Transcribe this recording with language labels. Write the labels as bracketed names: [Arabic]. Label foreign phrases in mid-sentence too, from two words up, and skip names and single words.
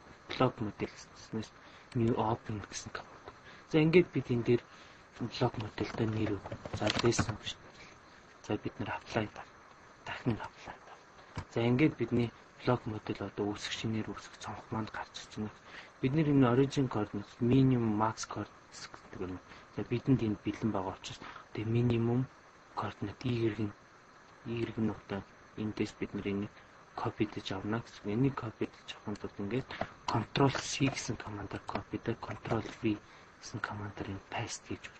[Mongolian] Блок модель гэснээр [English] new open [Mongolian] гэсэн команд. За ингээд бид энэ дээр блок модельтэй нэр өг. За лессон гэж. За бид нар apply дахин apply. За ингээд бидний блок модель одоо үүсгэх шинээр үүсгэх цонх манд гарч ирж байна. Бид нар энэ [English] origin coordinate, minimum, max coordinates [Mongolian] гэдэг юм. За бидэнд энэ бэлэн байгаа учраас тэгээ minimum координат y-ийг нь одоо эндээс бид нар энийг copy дэж авна гэсэн. Энийг copy дэж авахын тулд ингээд [English] control C [Mongolian] гэсэн командаар copy дэ [English] control V [Mongolian] гэсэн командаар энэ paste хийж өгч.